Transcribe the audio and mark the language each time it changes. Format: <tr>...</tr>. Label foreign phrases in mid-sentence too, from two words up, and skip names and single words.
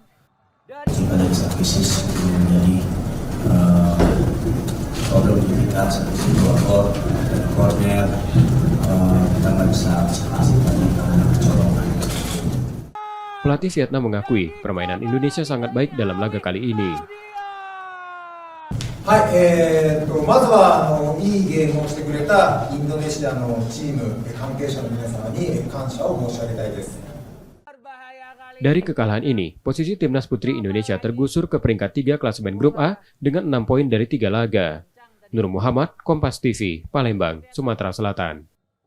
<id>Dari satu sisi menjadi problem kita seperti gol dan corner kita nggak bisa hasilkan karena kecolongan. Pelatih Vietnam mengakui permainan Indonesia sangat baik dalam laga kali ini.</id> <ja>はい、まずはいいゲームをしてくれたインドネシアのチーム関係者の皆様に感謝を申し上げたいです。</ja> <id>Dari kekalahan ini, posisi timnas putri Indonesia tergusur ke peringkat 3 klasemen grup A dengan 6 poin dari 3 laga. Nur Muhammad, Kompas TV, Palembang, Sumatera Selatan.</id>